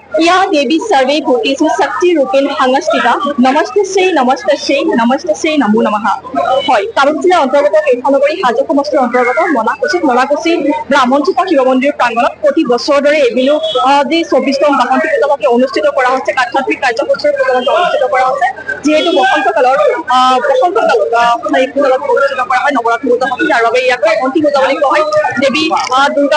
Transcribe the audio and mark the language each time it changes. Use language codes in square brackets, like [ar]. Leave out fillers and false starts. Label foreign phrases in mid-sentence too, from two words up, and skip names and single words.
[sa] या देवी सर्वे भूतेषु शक्ति रूपेण संस्थिता नमस्ते से नमो नमः [as] হয় কামৰূপ জিলাৰ অন্তৰ্গত কেইখনগৰী হাজো সমষ্টিৰ অন্তৰ্গত মনাকুচি ব্ৰাহ্মণচুপা শিৱ মন্দিৰ প্ৰাংগণত প্ৰতি বছৰৰ দৰে এবিলো যি 24তম বাসন্তী পূজাকে অনুষ্ঠিত কৰা হৈছে আধ্যাত্মিক কাৰ্যসূচীৰ পূজাকে অনুষ্ঠিত কৰা হৈছে যিহেতু বসন্তকালত এই পূজাকে অনুষ্ঠিত কৰা হয় নৱৰাত্ৰি পূজা সমিতি আৰু ইয়াক অন্তিম পূজা বুলি কোৱা হয় দেৱী দুৰ্গা